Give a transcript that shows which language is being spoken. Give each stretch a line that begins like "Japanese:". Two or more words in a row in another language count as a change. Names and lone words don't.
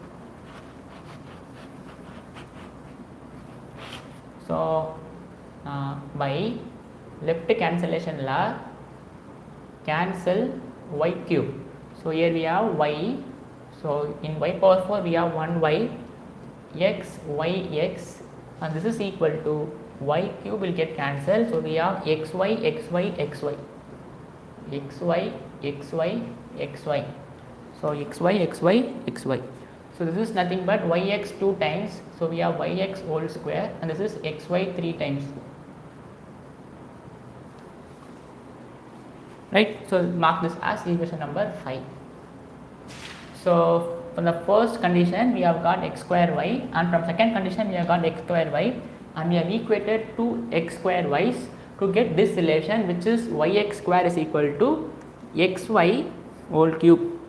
English: So, by left cancellation law, cancel y cube. So, here we have y. So, in y power 4 we have 1y, x, y, x, and this is equal to y cube will get cancelled. So, we have xy, xy, xy, xy, xy, xy. So, xy, xy, xy. So, this is nothing but yx 2 times. So, we have yx whole square, and this is xy 3 times. Right. So, mark this as equation number 5. So, from the first condition we have got x square y, and from second condition we have got x square y, and we have equated two x square y's to get this relation, which is yx square is equal to xy whole cube.